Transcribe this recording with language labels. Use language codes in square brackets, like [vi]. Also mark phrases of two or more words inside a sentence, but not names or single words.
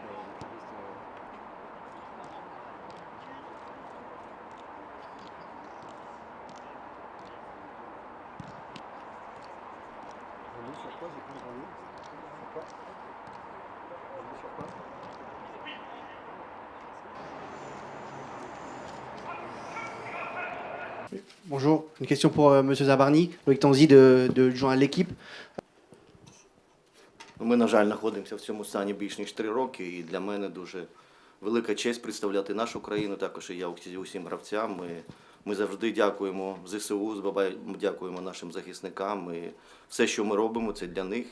[fr] On est sur quoi? J'ai pas entendu. Sur quoi? On est sur quoi? Bonjour, une question pour Monsieur Zabarny, Loïc Tanzi de joindre l'équipe. [uk] Ми, на жаль, знаходимося в цьому стані більш ніж 3 роки, і для мене дуже велика честь представляти нашу країну, також і я усім гравцям. Ми завжди дякуємо ЗСУ, дякуємо нашим захисникам. І все, що ми робимо, це для них.